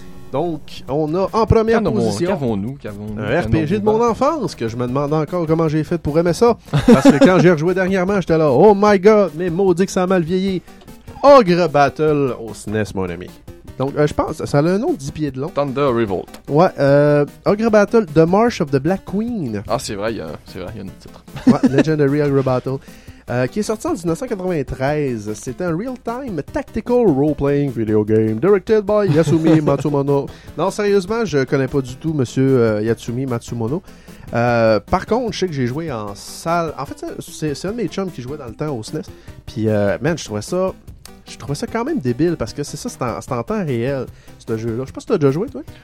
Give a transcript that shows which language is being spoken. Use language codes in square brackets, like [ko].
[fr] Donc, on a en première position... Qu'avons-nous? Un RPG de mon enfance, que je me demande encore comment j'ai fait pour aimer ça. Parce que quand j'ai rejoué dernièrement, j'étais là, [en] oh my god, [fr] mais maudit que ça a mal vieilli. Ogre Battle au SNES, mon ami. Donc, je pense, ça a un nom de 10 pieds de long. Thunder Revolt. Ouais, Ogre Battle, The March of the Black Queen. Ah, c'est vrai, il y a un titre. Ouais, Legendary Ogre Battle. Qui est sorti en 1993. C'est un [en] real-time tactical role-playing video game directed by Yasumi Matsumono. [fr] Non, sérieusement, je connais pas du tout monsieur Yasumi Matsumono. Par contre, je sais que j'ai joué en salle. En fait, c'est un de mes chums qui jouait dans le temps au SNES. Puis, man, je trouvais ça quand même débile parce que c'est ça, c'est en temps réel, ce jeu-là. Je sais pas si t'as déjà joué, toi.